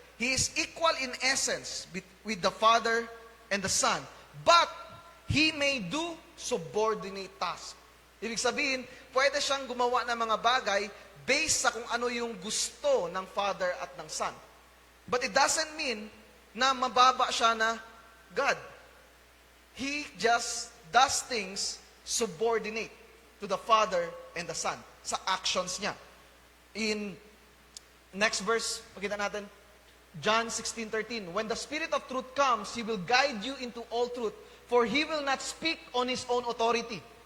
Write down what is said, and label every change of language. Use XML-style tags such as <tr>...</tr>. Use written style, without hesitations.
<en>He is equal in essence with the Father and the Son. But, He may do subordinate tasks.</en> <tl>Ibig sabihin, pwede siyang gumawa ng mga bagay based sa kung ano yung gusto ng Father at ng Son.</tl> <en>But it doesn't mean</en> <tl>na mababa siya na</tl> <en>God. He just does things subordinate to the Father and the Son</en> <tl>sa actions niya.</tl> <en>In next verse,</en> <tl>pakita natin,</tl> <en>John 16:13. When the Spirit of truth comes, He will guide you into all truth, for He will not speak on His own authority.</en>